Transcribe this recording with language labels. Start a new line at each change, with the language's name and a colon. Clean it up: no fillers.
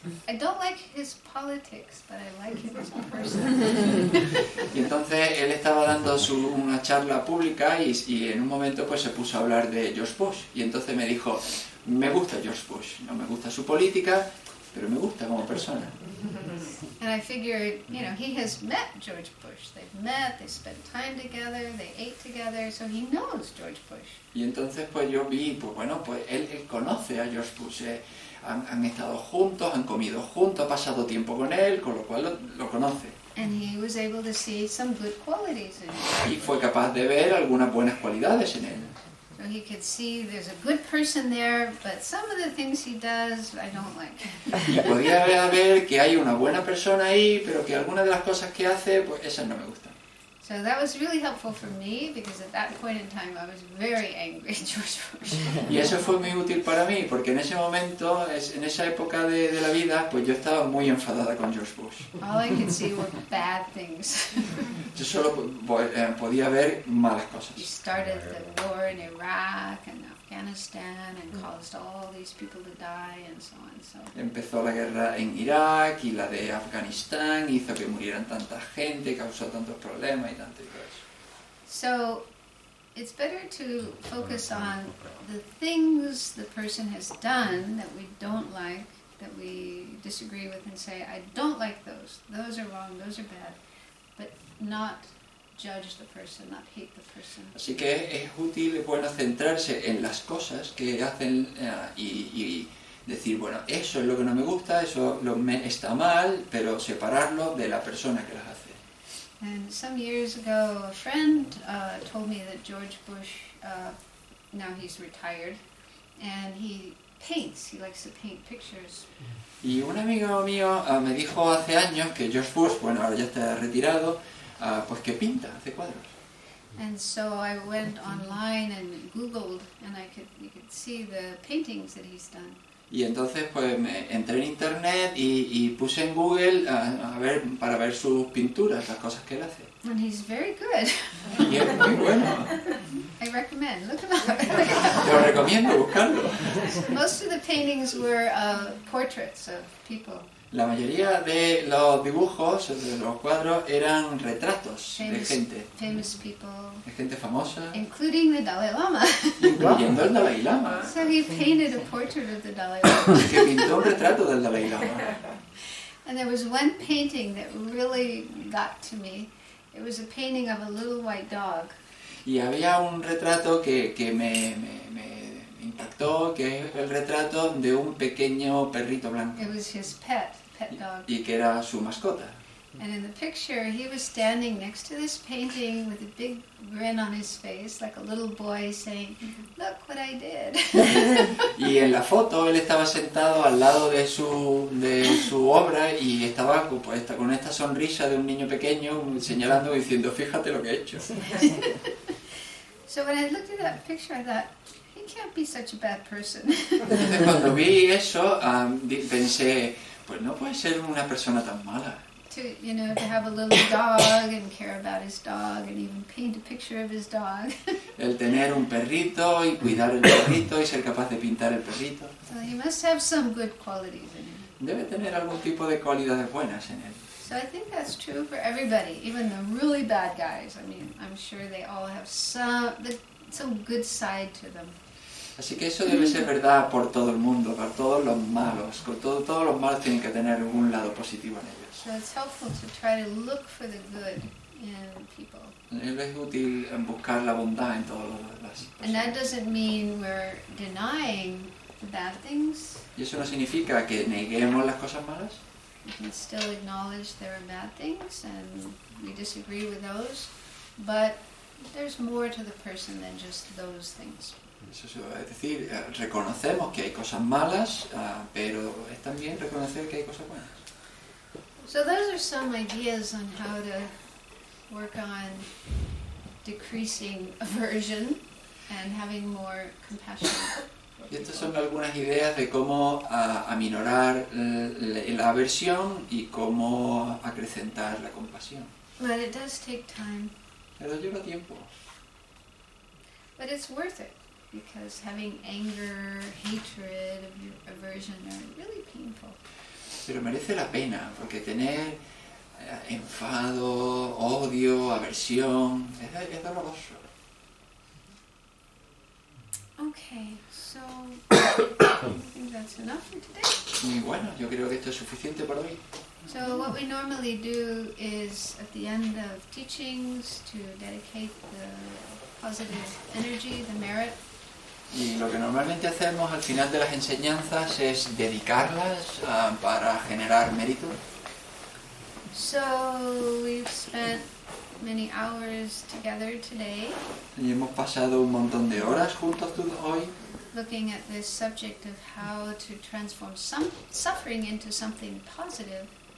English: I don't like his politics, but I like him as a person.
Spanish: Y entonces él estaba dando una charla pública y en un momento pues se puso a hablar de George Bush. Y entonces me dijo, me gusta George Bush, no me gusta su política, pero me gusta como persona.
English: And I figured, he has met George Bush. They've met, they spent time together, they ate together, so he knows George Bush.
Spanish: Y entonces pues yo vi, él conoce a George Bush. Han estado juntos, han comido juntos, ha pasado tiempo con él, con lo cual lo conoce.
English: And he was able to see some good qualities in him.
Spanish: Y fue capaz de ver algunas buenas cualidades en él.
English: So he could see there's a good person there, but some of the things he does I don't like.
Spanish: Y podía ver que hay una buena persona ahí, pero que algunas de las cosas que hace, pues esas no me gustan.
English: So that was really helpful for me because at that point in time I was very angry at George Bush.
Spanish: Y eso fue muy útil para mí, porque en ese momento, en esa época de la vida, pues yo estaba muy enfadada con George Bush.
English: All I could see were bad things.
Spanish: Yo solo podía ver malas
English: He
Spanish: cosas.
English: started the war in Iraq and Afghanistan and caused all these people to die and so on. So
Spanish: Empezó la guerra en Irak y la de Afganistán, hizo que murieran tanta gente, causó tantos problemas y tanto y todo eso.
English: So it's better to focus on the things the person has done that we don't like, that we disagree with, and say, I don't like those. Those are wrong, those are bad. But not judge the person, not hate the person.
Spanish: Así que es útil, es bueno centrarse en las cosas que hacen y decir, bueno, eso es lo que no me gusta, eso está mal, pero separarlo de la persona que las hace.
English: And some years ago, a friend told me that George Bush, now he's retired, and he paints. He likes to paint pictures.
Spanish: Y un amigo mío me dijo hace años que George Bush, bueno, ahora ya está retirado, pues que pinta, hace cuadros.
English: And so I went online and Googled, and you could see the paintings that he's done.
Spanish: Y entonces pues entré en internet y puse en Google para ver sus pinturas, las cosas que él hace.
English: And he's very good.
Spanish: Y es muy bueno.
English: I recommend, look him up.
Spanish: Te lo recomiendo, buscarlo.
English: Most of the paintings were portraits of people.
Spanish: La mayoría de los dibujos, de los cuadros, eran retratos de
English: famous people,
Spanish: gente famosa,
English: including the Dalai Lama.
Spanish: incluyendo el Dalai Lama,
English: So he painted a portrait of the Dalai Lama.
Spanish: que pintó un retrato del Dalai Lama.
English: And there was one painting that really got to me. It was a painting of a little white dog.
Spanish: Y había un retrato que me impactó, que es el retrato de un pequeño perrito blanco,
English: It was his pet dog.
Spanish: y que era su mascota.
English: And in the picture, he was standing next to this painting with a big grin on his face, like a little boy saying, "Look what I did."
Spanish: Y en la foto él estaba sentado al lado de su obra y estaba pues, con esta sonrisa de un niño pequeño señalando y diciendo, fíjate lo que he hecho.
English: So when I looked at that picture, I thought, he can't be such a bad person.
Spanish: Entonces cuando vi eso pensé, pues no puede ser una persona tan mala.
English: To have a little dog and care about his dog and even paint a picture of his dog.
Spanish: El tener un perrito y cuidar el perrito y ser capaz de pintar el perrito.
English: So he must have some good qualities in him.
Spanish: Debe tener algún tipo de cualidades buenas en él.
English: So I think that's true for everybody, even the really bad guys. I mean, I'm sure they all have some good side to them.
Spanish: Así que eso debe ser verdad por todo el mundo, por todos los malos. Todos los malos tienen que tener un lado positivo en ellos.
English: So it's helpful to try to look for the good in people.
Spanish: Es útil buscar la bondad en todas las
English: And that
Spanish: personas.
English: doesn't mean we're denying the bad things.
Spanish: Y eso no significa que neguemos las cosas malas.
English: We can still acknowledge there are bad things and we disagree with those. But there's more to the person than just those things.
Spanish: Es decir, reconocemos que hay cosas malas, pero es también reconocer que hay cosas buenas.
English: So those are some ideas on how to work on decreasing aversion and having more compassion.
Spanish: Y estas son algunas ideas de cómo aminorar la aversión y cómo acrecentar la compasión.
English: But it does take time.
Spanish: Pero lleva tiempo.
English: But it's worth it because having anger, hatred, aversion are really painful.
Spanish: Pero merece la pena, porque tener enfado, odio, aversión, es doloroso.
English: Okay, so I think that's enough for today.
Spanish: Y bueno, yo creo que esto es suficiente por hoy.
English: So what we normally do is at the end of teachings to dedicate the positive energy, the merit.
Spanish: Y lo que normalmente hacemos al final de las enseñanzas es dedicarlas para generar mérito.
English: So we've spent many hours together today
Spanish: Y hemos pasado un montón de horas juntos hoy
English: looking at this subject of how to transform some suffering into something positive.